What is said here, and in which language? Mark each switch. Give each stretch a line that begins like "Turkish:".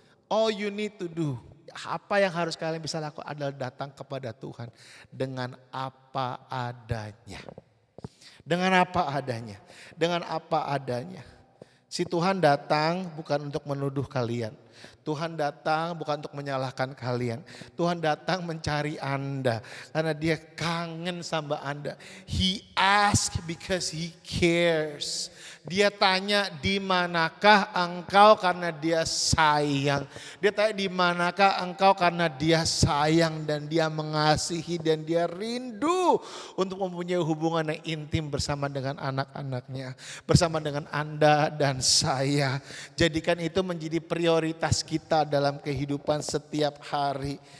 English: All you need to do,
Indonesian: apa yang harus kalian bisa lakukan adalah datang kepada Tuhan dengan apa adanya. Dengan apa adanya, dengan apa adanya. Si Tuhan datang bukan untuk menuduh kalian. Tuhan datang bukan untuk menyalahkan kalian. Tuhan datang mencari Anda karena dia kangen sama Anda.
English: He asks because he cares.
Indonesian: Dia tanya di manakah engkau karena dia sayang. Dia tanya di manakah engkau karena dia sayang dan dia mengasihi dan dia rindu untuk mempunyai hubungan yang intim bersama dengan anak-anaknya. Bersama dengan Anda dan saya. Jadikan itu menjadi prioritas kita dalam kehidupan setiap hari.